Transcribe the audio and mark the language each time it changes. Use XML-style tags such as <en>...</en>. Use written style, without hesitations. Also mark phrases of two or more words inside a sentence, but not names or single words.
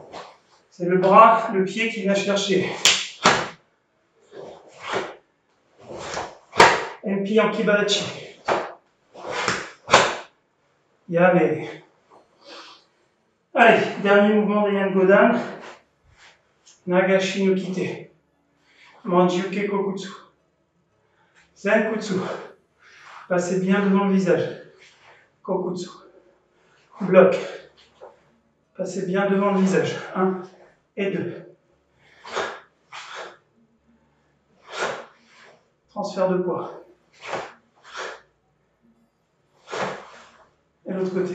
<fr>C'est le bras, le pied qui vient chercher. MP en Kibarachi. Yame. Allez, dernier mouvement des Yan Godan.</fr> <ja>流しの手。卍受け後屈.</ja> <fr>Zenkutsu. Passez bien devant le visage. Kokutsu. Bloc. Passez bien devant le visage. 1 et 2. Transfert de poids. Et l'autre côté.</fr>